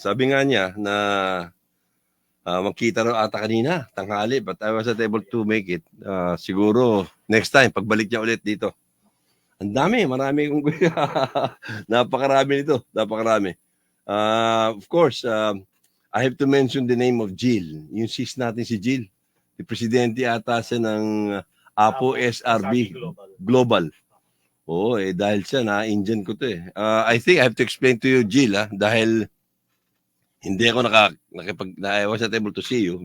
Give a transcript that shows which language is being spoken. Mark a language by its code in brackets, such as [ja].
[tl] Sabi nga niya na magkita raw ata kanina, tanghali, [en] but I wasn't able to make it. [tl] Siguro next time, pagbalik niya ulit dito. Ang dami, marami kong napakarami nito, napakarami. [en] Of course, I have to mention the name of Jill. [tl] Yung sis natin si Jill. Si presidente ata siya ng APO SRB Global. Oo, dahil siya na-Indian ko to eh. [en] I think I have to explain to you, Jill, [tl] dahil hindi ako [en] I wasn't able to see you.